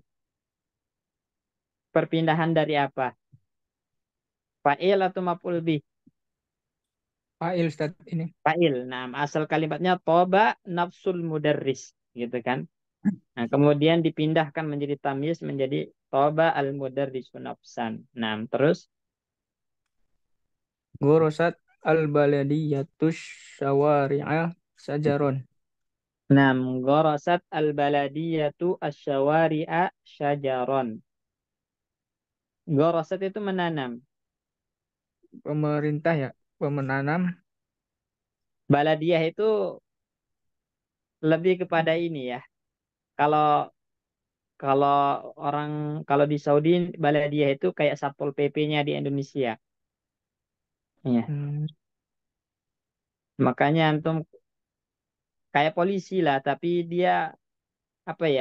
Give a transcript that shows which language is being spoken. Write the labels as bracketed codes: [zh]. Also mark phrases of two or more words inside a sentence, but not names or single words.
[id] Perpindahan dari apa? Fa'il atau [ar] مفعول به? [id] Fa'il Ustaz ini. Fa'il. Nah, asal kalimatnya [ar] طاب نفس المدرس. [id] Gitu kan. Nah, kemudian dipindahkan menjadi tamyiz menjadi [ar] طاب المدرس نفسا. [id] Nah, terus [ar] غرست البلدية الشوارع شجرا. نعم غرست البلدية الشوارع شجرا. [id] Gorosat itu menanam. Pemerintah ya, pemenanam. Baladiyah itu lebih kepada ini ya. Kalau kalau orang kalau di Saudi baladiyah itu kayak Satpol PP-nya di Indonesia. Iya. Hmm, Makanya antum kayak polisi lah, tapi dia apa ya?